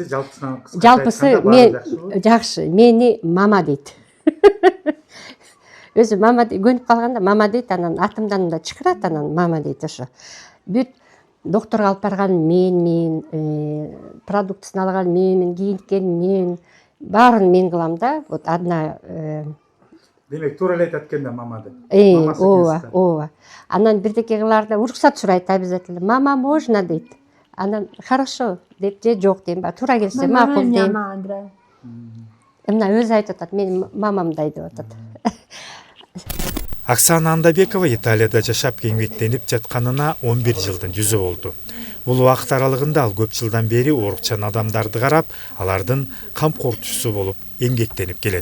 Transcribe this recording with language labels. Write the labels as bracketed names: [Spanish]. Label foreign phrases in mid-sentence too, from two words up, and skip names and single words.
[Kyrgyz] жалпысы мен жакшы. Мени мама дейт. Өзү мама көнүп калганда мама дейт, анан атымдан да чакырат, анан мама дейт ошо. Бүт докторго алып барган мен, продуктысын алган мен, кийинткен мен, баарын мен кылам да. [Russian] Вот одна [Kyrgyz] демек туура эле айтат экен да мама деп. Ооба. Анан бирдеке кылаарда уруксат сурайт обязательно. Мама можно дейт. Анан хорошо деп же жок дейм, туура келсе макул дейм. Мына өзү айтып атат, мен мамамдай деп атат. Оксана Андабекова Италияда жашап эмгектенип жатканына 11 жылдын жүзү болду. Бул убакыт аралыгында ал көп жылдан бери оорукчан адамдарды карап, алардын камкорчусу болуп эмгектенип келет.